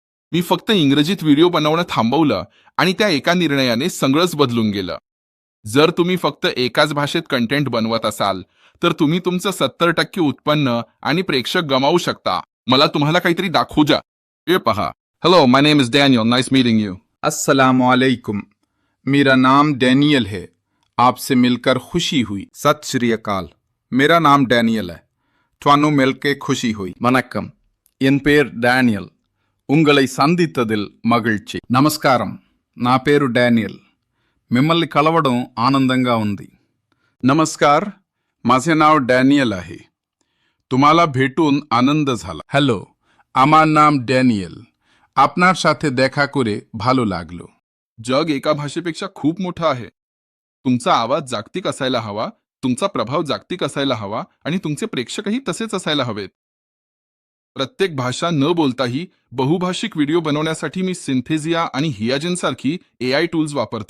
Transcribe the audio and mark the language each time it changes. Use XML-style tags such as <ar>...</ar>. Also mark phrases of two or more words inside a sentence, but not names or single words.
<mr>मी फक्त इंग्रजीत व्हिडिओ बनवणं थांबवलं आणि त्या एका निर्णयाने सगळंच बदलून गेलं. जर तुम्ही फक्त एकाच भाषेत कंटेंट बनवत असाल तर तुम्ही तुमचं 70% उत्पन्न आणि प्रेक्षक गमावू शकता. मला तुम्हाला काहीतरी दाखवू द्या. हे पहा.</mr> <en>Hello, my name is Daniel. Nice meeting you.</en> <hi>अस्सलामुअलैकुम। मेरा नाम डैनियल है। आपसे मिलकर खुशी हुई।</hi> <pa>ਸਤ ਸ੍ਰੀ ਅਕਾਲ।</pa> <hi>मेरा नाम डैनियल है।</hi> <pa>ਤੁਹਾਨੂੰ ਮਿਲ ਕੇ</pa> <hi>खुशी हुई।</hi> <ta>வணக்கம், என் பேர் டேனியல். உங்களை சந்தித்ததில் மகிழ்ச்சி.</ta> <te>నమస్కారం, నా పేరు డానియల్. మిమ్మల్ని కలవడం ఆనందంగా ఉంది.</te> <mr>नमस्कार, माझे नाव डॅनियल आहे. तुम्हाला भेटून आनंद झाला.</mr> <bn>হ্যালো, আমার নাম ড্যানিয়েল. আপনার সাথে দেখা করে ভালো লাগলো.</bn> <mr>जग एका भाषेपेक्षा खूप मोठं आहे. तुमचा आवाज जागतिक असायला हवा, तुमचा प्रभाव जागतिक असायला हवा आणि तुमचे प्रेक्षकही तसेच असायला हवेत. प्रत्येक भाषा न बोलताही बहुभाषिक व्हिडिओ बनवण्यासाठी मी सिंथेसिया आणि हियाजिन सारखी</mr> <en>AI tools</en> <mr>वापरतो.</mr>